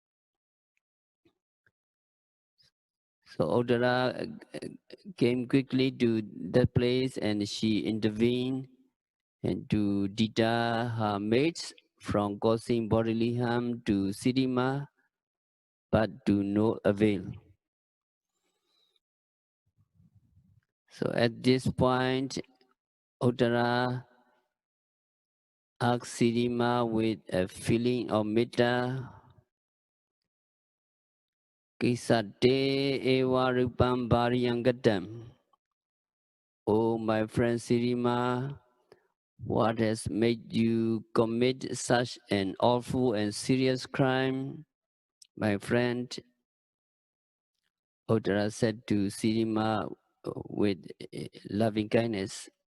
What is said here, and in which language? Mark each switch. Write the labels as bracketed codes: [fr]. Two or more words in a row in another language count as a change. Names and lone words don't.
[en] So Uttara came quickly to that place and she intervened and to deter her mates from causing bodily harm to Sirima, but to no avail. So at this point, Uttara asked Sirima with a feeling of Metta, [pi] Kisate eva rupam bhariyangatam. [en] Oh, my friend Sirima, what has made you commit such an awful and serious crime? My friend, Uttara said to Sirima with loving kindness.